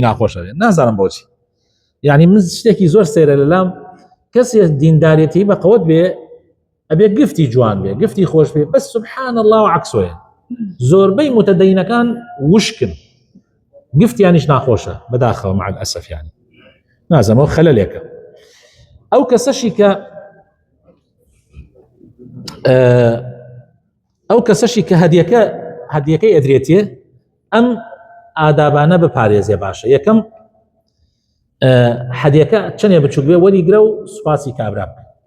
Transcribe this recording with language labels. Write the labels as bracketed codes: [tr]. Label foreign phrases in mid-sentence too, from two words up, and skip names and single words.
[ckb] ناخۆشە بێت نازانم بۆچی یعنی من شتێکی زۆر سەیرە لەلام کەسێ دیندارێتی بە قەوت بێ ئەبێ گفتی جوان بێ گفتی خۆش بێ بەس [ar] سبحان الله [ckb] و عەکسۆیە زۆربەی متەدەینەکان وشکن گفتیانیش ناخۆشە بەداخەوە [ar] مع الأسف يعني [ckb] نازانم ئەو خەلەلێکە ئەو کەسەشی کە هەدیەکەی ئەدرێتێ ئەم ئادابانە بپارێزێ باشە یەکەم هەدیەکە چەندێ بچوک بێ وەریگرە و سوپاسی کابرا بکە